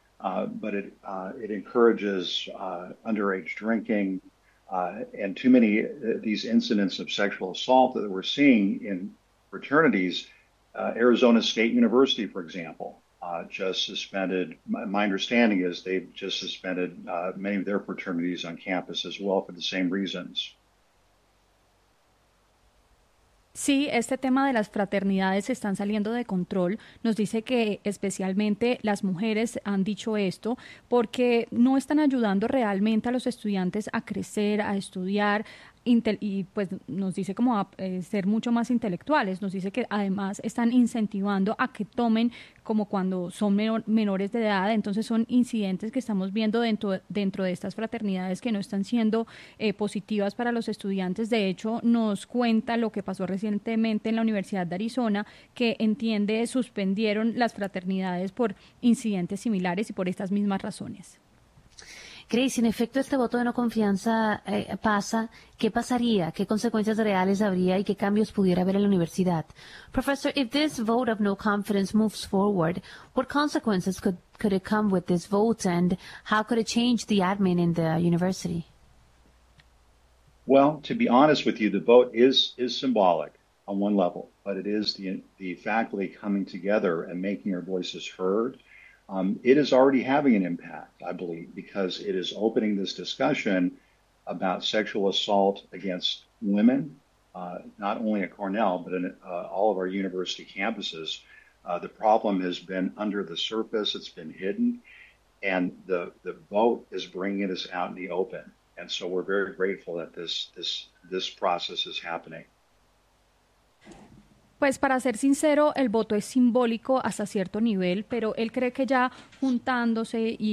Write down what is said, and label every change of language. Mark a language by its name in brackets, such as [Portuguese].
[English] But it encourages underage drinking and too many these incidents of sexual assault that we're seeing in fraternities. Arizona State University, for example, just suspended. My understanding is they've just suspended many of their fraternities on campus as well for the same reasons. [Spanish] Sí, este tema de las fraternidades están saliendo de control. Nos dice que especialmente las mujeres han dicho esto porque no están ayudando realmente a los estudiantes a crecer, a estudiar, y pues nos dice como a ser mucho más intelectuales. Nos dice que además están incentivando a que tomen como cuando son menores de edad. Entonces son incidentes que estamos viendo dentro de estas fraternidades que no están siendo positivas para los estudiantes. De hecho, nos cuenta lo que pasó recientemente en la Universidad de Arizona, que entiende suspendieron las fraternidades por incidentes similares y por estas mismas razones. Grace, en efecto, este voto de no confianza pasa, ¿qué pasaría? ¿Qué consecuencias reales habría y qué cambios pudiera haber en la universidad? [English] Professor, if this vote of no confidence moves forward, what consequences could it come with this vote and how could it change the admin in the university? Well, to be honest with you, the vote is symbolic on one level, but it is the faculty coming together and making our voices heard. It is already having an impact, I believe, because it is opening this discussion about sexual assault against women, not only at Cornell, but in all of our university campuses. The problem has been under the surface. It's been hidden. And the vote is bringing this out in the open. And so we're very grateful that this process is happening. [Spanish] Pues para ser sincero, el voto es simbólico hasta cierto nivel, pero él cree que ya juntándose y